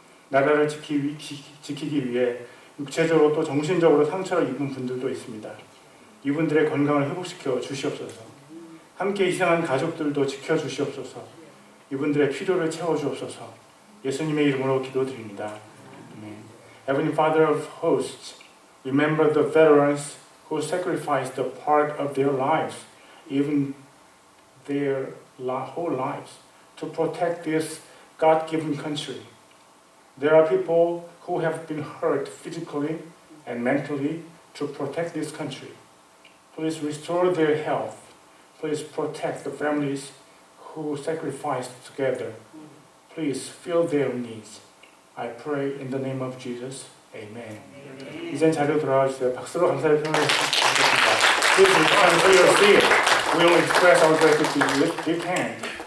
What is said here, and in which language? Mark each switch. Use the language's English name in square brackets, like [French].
[Korean] 나라를 지키기 위해 육체적으로 또 정신적으로 상처를 입은 분들도 있습니다. 이분들의 건강을 회복시켜 주시옵소서. 함께 희생한 가족들도 지켜주시옵소서. 이분들의 필요를 채워주옵소서. 예수님의 이름으로 기도드립니다. 아멘. [English] Heavenly Father of hosts, remember the veterans who sacrificed a part of their lives, even their whole lives, to protect this God-given country. There are people who have been hurt physically and mentally to protect this country. Please restore their health. Please protect the families who sacrificed together. Please fill their needs. I pray in the name of Jesus. Amen. [Korean] 이젠 자리로 돌아와 주세요. 박수로 감사의 표현을 드리겠습니다. [English] Please return to your seat. We will express our gratitude with big hand.